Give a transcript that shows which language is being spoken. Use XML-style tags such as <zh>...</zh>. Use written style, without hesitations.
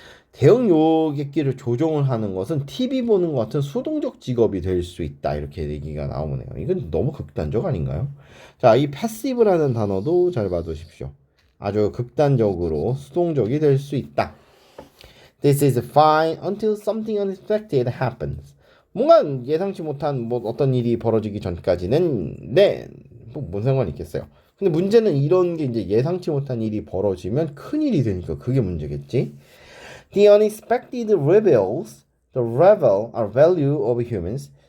<ko>대형 여객기를 조종을 하는 것은 TV 보는 것 같은 수동적 직업이 될 수 있다. 이렇게 얘기가 나오네요. 이건 너무 극단적 아닌가요? 자, 이 passive라는 단어도 잘 봐두십시오. 아주 극단적으로 수동적이 될 수 있다.</ko> <en>This is fine until something unexpected happens.</en> <ko>뭔가 예상치 못한 뭐 어떤 일이 벌어지기 전까지는 뭔 상관이 있겠어요. 근데 문제는 이런 게 이제 예상치 못한 일이 벌어지면 큰 일이 되니까 그게 문제겠지.</ko> <en>The unexpected reveals the value of humans.</en>